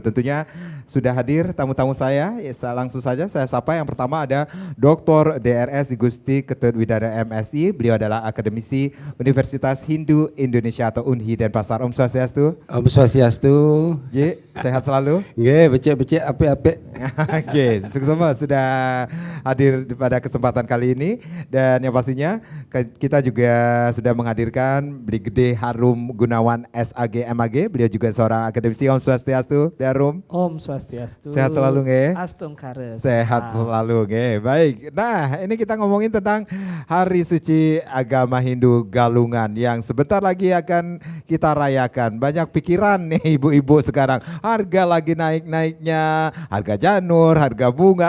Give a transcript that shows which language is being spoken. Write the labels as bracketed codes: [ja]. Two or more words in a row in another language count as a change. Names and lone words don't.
[id] Tentunya sudah hadir tamu-tamu saya. Langsung saja saya sapa. Yang pertama ada Dr. DRS Gusti Ketut Widana MSI. Beliau adalah akademisi Universitas Hindu Indonesia atau UNHI Denpasar. [ban] Om Swastiastu. Om Swastiastu. [id] Ye, sehat selalu. [ban] Nggih, becek-becek apik-apik. [id] Oke, sukses sudah hadir pada kesempatan kali ini, dan yang pastinya kita juga sudah menghadirkan Brigade Harum Gunawan SAG MAG. Beliau juga seorang akademisi. [ban] Om Swastiastu, [id] Harum. [ban] Om Swastiastu. [id] Sehat selalu nggih? Astung kares. Sehat selalu nggih. Baik. Nah, ini kita ngomongin tentang Hari Suci Agama Hindu Galungan yang sebentar lagi akan kita rayakan. Banyak pikiran nih ibu-ibu sekarang. Harga lagi naik-naiknya, harga janur, harga bunga.